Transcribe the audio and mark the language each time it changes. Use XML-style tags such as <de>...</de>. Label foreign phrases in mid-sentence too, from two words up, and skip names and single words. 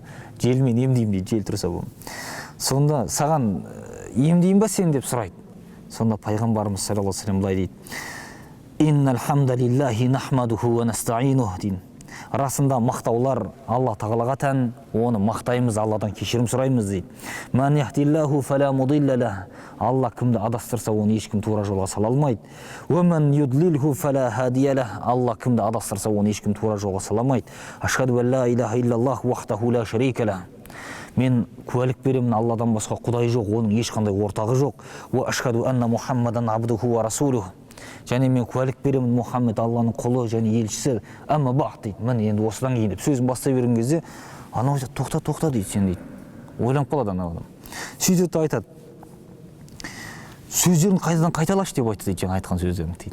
<kk>Желмен емдеймін дейді, жел тұрса болды. Сонда саған емдейін ба сен деп сұрайды. Сонда пайғамбарымыз</kk> <ar>صلى الله عليه وسلم</ar> <kk>былай дейді:</kk> <ar>إن الحمد لله نحمده ونستعينه</ar> <kk>дейді. Расында мақтаулар Алла тағалаға тән, оны мақтаймыз, Алладан кешірім сұраймыз дейді.</kk> <ar>من يهده الله فلا مضل له.</ar> <kk>Алла кімді адастырса, оны ешкім тура жолға сала алмайды.</kk> <ar>ومن يضلل فلا هادي له.</ar> <kk>Алла кімді адастырса, оны ешкім тура жолға сала алмайды.</kk> <ar>أشهد أن لا إله إلا الله وحده لا شريك له.</ar> <kk>Мен куәлік беремін, Алладан басқа құдай жоқ, оның ешқандай ортағы жоқ.</kk> <ar>وأشهد أن محمدا عبده ورسوله.</ar> <kk>Және мен куәлік беремін, Мұхаммед Алланың құлы және елшісі.</kk> <ar>أما بعد</ar> <kk>дейді. Мен енді осыдан кейін деп сөзін бастай берген кезде, анау айтады: тоқта дейді, сен дейді. Ойланып қалады анау адам. Сөйтеді, айтады: сөздерін қайтадан қайталашы деп айтты дейді, жаңа айтқан сөздерін дейді.</kk>